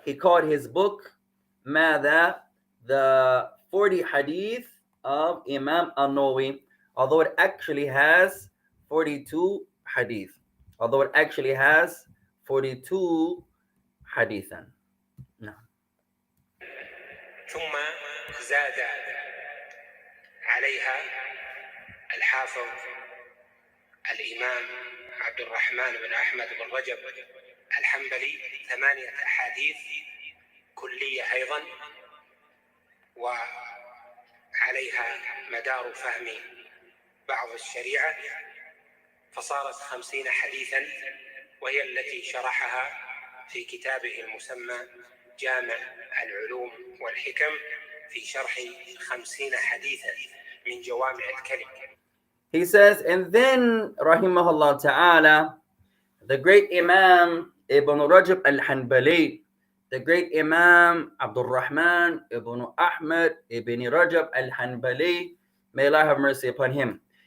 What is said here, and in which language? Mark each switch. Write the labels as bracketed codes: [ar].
[en] He called his book Mada, the 40 hadith of Imam al-Nawawi, although it actually has 42 hadith. Although it actually has 42 hadithan. No. [ar] ثم زاد عليها الحافظ الإمام عبد الرحمن بن أحمد بن رجب الحنبلي 8 أحاديث كلية أيضا، وعليها مدار فهم بعض الشريعة، فصارت 50 حديثا، وهي التي شرحها في كتابه المسمى جامع العلوم والحكم في شرح 50 حديثا من جوامع الكلم. [en] He says, and then, rahimahullah ta'ala, the great Imam Ibn Rajab al-Hanbali, the great Imam Abdul Rahman Ibn Ahmad Ibn Rajab al-Hanbali, may Allah have mercy upon him.